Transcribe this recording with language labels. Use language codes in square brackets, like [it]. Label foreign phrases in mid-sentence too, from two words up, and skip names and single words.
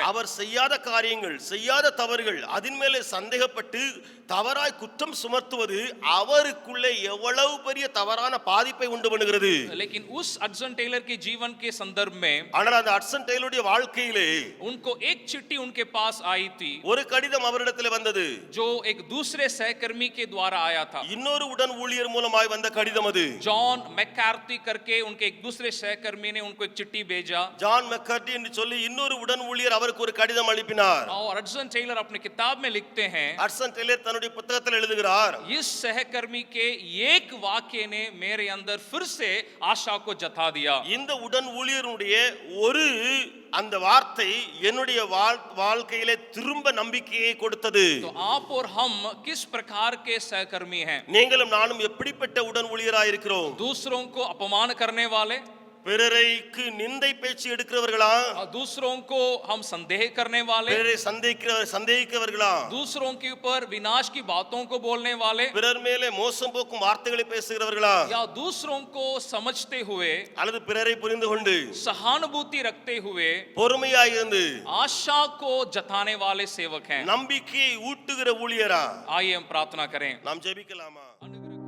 [ta] அவர் செய்யாத காரியங்கள், செய்யாத தவறுகள், அதன் மேலே சந்தேகப்பட்டு தவறாய் குற்றம் சுமத்துவது அவருக்குள்ளே எவ்வளவு பெரிய தவறான பாதிப்பை உண்டு பண்ணுகிறது. [hi] लेकिन उस हडसन टेलर के जीवन के संदर्भ में [ta] ஆனால் அந்த ஹட்சன் டெய்லருடைய வாழ்க்கையிலே [hi] उनको एक चिट्ठी उनके पास आई थी, [ta] ஒரு கடிதம் அவரிடத்தில் வந்தது, [hi] जो एक दूसरे सहकर्मी के द्वारा आया था. [ta] இன்னொரு உடன் ஊழியர் மூலமாய் வந்த கடிதம் அது. [hi] जॉन मैकार्थी करके उनके एक दूसरे सहकर्मी ने उनको एक चिट्ठी भेजा, [ta] ஜான் மெக்கார்டி என்று சொல்லி இன்னொரு உடன் ஊழியர் அவருக்கு ஒரு கடிதம் அனுப்பினார். [hi] और हडसन टेलर अपने किताब में लिखते हैं, [ta] ஹட்சன் டெய்லர் தன்னுடைய புத்தகத்தில் எழுதுகிறார், [hi] इस सहकर्मी के एक वाक्य ने मेरे अंदर फिर से आशा को जता दिया. [ta] இந்த உடன் ஊழியருடைய ஒரு அந்த வார்த்தை என்னுடைய வாழ்க்கையிலே திரும்ப நம்பிக்கையை கொடுத்தது. [hi] तो आप और हम किस प्रकार के सहकर्मी हैं? [ta] நீங்களும் நானும் எப்படிப்பட்ட உடன் ஊழியராய் இருக்கிறோம்? [hi] दूसरों को अपमान करने वाले, [ta] பிறரைக்கு நிந்தை பேச்சு எடுக்கிறவர்களா? [hi] दूसरों को हम संदेह करने वाले, [ta] பிறரை சந்தேகிக்கிறவர்களா? [hi] दूसरों के ऊपर विनाश की बातों को बोलने वाले, [ta] பிறர் மேலே மோசம் போக்கும் வார்த்தைகளை பேசுகிறவர்களா? [hi] या दूसरों को समझते हुए, [ta] அல்லது பிறரை புரிந்து கொண்டு [hi] सहानुभूति रखते हुए [ta] பொறுமையாய் இருந்து [hi] आशा को जताने वाले सेवक हैं? [ta] நம்பிக்கையை ஊட்டுகிற ஊழியரா? [hi] आइए हम प्रार्थना करें. [ta] நாம் ஜெபிக்கலாமா?